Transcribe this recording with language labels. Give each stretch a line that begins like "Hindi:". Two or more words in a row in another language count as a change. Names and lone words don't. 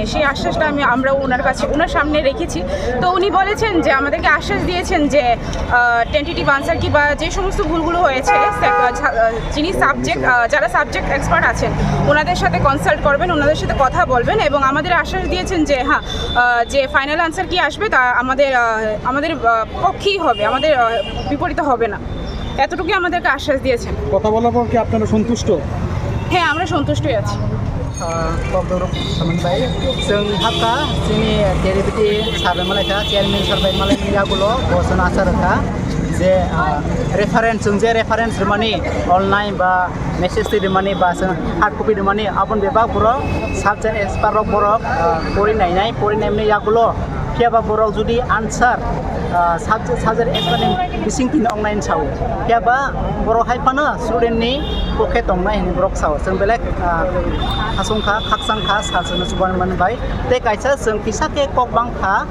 Bangla: সেই আশ্বাসটা আমরা ওনার সামনে রেখেছি তো উনি বলেছেন যে আমাদেরকে আশ্বাস দিয়েছেন যে
English: tentative answer
Bangla: কি বা যে সমস্ত ভুলগুলো হয়েছে যিনি যারা
English: subject expert
Bangla: আছেন ওনাদের সাথে কনসাল্ট করবেন ওনাদের সাথে কথা বলবেন এবং আমাদের আশ্বাস দিয়েছেন যে হ্যাঁ যে
English: final answer
Bangla: কি আসবে তা আমাদের পক্ষেই হবে আমাদের বিপরীত হবে না এতটুকুই আমাদেরকে আশ্বাস দিয়েছেন কথা বলার পর কি আপনারা সন্তুষ্ট হ্যাঁ আমরা সন্তুষ্টই আছি
Bodo: जों हाबका जोंनि डेरिभेटि सारबाय मालायखा चेयारमेन सारबाय मालायनि आगोलाव घोषणा सारखा जे रेफारेन्स जों जे रेफारेन्स माने अनलाइन बा मेसेज दिमानि बा जों
English: hard copy
Bodo: दिमानि आबन बेबा बर'
English: subject expert
Bodo: बर' फरायनायनि आगोलाव कियाबा बर' जुदि
English: answer subject expert
Bodo: बिसिं तिन अनलाइन साव कियाबा बर' हायफानो स्टुडेन्टनि पकेट दंना हिनि ब्रक साव जों बेलेग हासंखा खाकसांखा सासनो सुबान मोनबाय ते कायसा जों फिसाके ककबांखा